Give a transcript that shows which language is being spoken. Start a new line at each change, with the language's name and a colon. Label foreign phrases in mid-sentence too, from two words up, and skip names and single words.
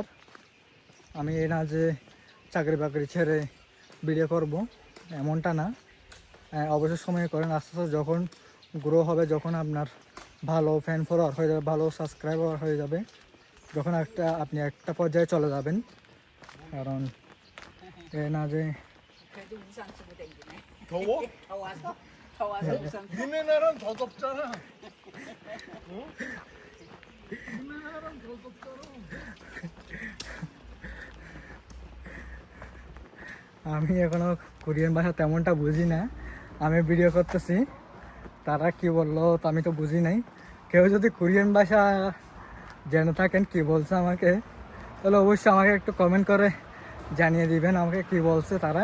Bangla: আমি এই না যে চাকরি বাকরি ছেড়ে ভিডিও করব, এমনটা না। অবসর সময়ে করেন, আস্তে আস্তে যখন গ্রো হবে, যখন আপনার ভালো
English: fan follower
Bangla: হয়ে যাবে, ভালো সাবস্ক্রাইবার হয়ে যাবে, যখন আপনি একটা পর্যায়ে চলে যাবেন। কারণ এ না যে
Korean: 그래도 우산 쓰고 댕기네. 더워? 더워서? 더워서 우산 쓰고. 우리나라는 더 덥잖아. 어? 우리나라는 더 덥잖아.
Bangla: আমি এখনও কোরিয়ান ভাষা তেমনটা বুঝি না। আমি ভিডিও করতেছি, তারা কি বললো তা আমি তো বুঝি নাই। কেউ যদি কোরিয়ান ভাষা জেনে থাকেন কি বলছে আমাকে, তাহলে অবশ্যই আমাকে একটু কমেন্ট করে জানিয়ে দিবেন আমাকে কি বলছে তারা।